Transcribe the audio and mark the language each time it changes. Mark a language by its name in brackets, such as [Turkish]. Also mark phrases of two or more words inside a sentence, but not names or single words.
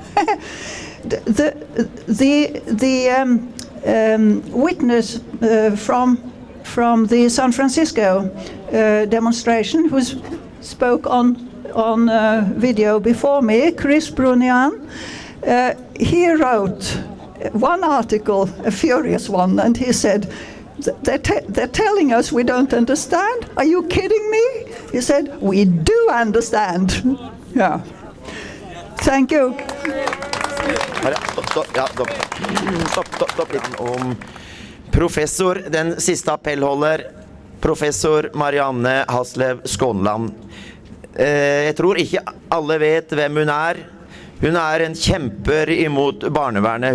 [English] The witness from the San Francisco demonstration, who spoke on video before me, Chris Brunian, he wrote one article, a furious one, and he said, they're telling us we don't understand. Are you kidding me? He said, we do understand. Yeah. Thank you. [Norwegian] Stopp litt om professor, den siste appellholder, professor Marianne Haslev Skånland. Jeg tror ikke alle vet hvem hun er. Hun er en kjemper imot barnevernet.